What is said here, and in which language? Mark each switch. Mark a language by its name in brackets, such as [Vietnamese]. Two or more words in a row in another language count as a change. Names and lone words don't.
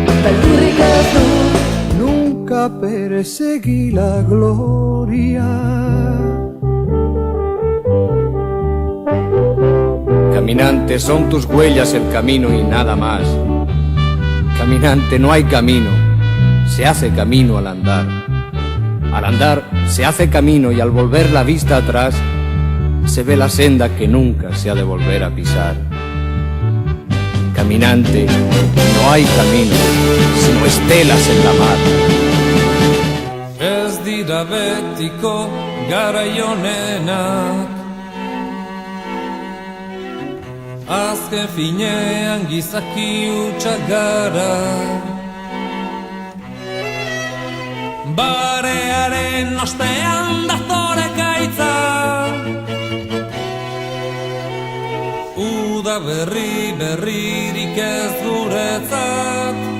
[Basque] beldurrik ez dut. [Spanish] Nunca perseguí la gloria. Caminante, son tus huellas el camino y nada más. Caminante, no hay camino, se hace camino al andar. Al andar se hace camino y al volver la vista atrás se ve la senda que nunca se ha de volver a pisar. Caminante, no hay camino, sino estelas en la mar. [Basque] Ez dira betiko garai honenak, azken finean gizaki hutsak gara. Barearen ostean dazore gaitza, uda berririk ez guretzat.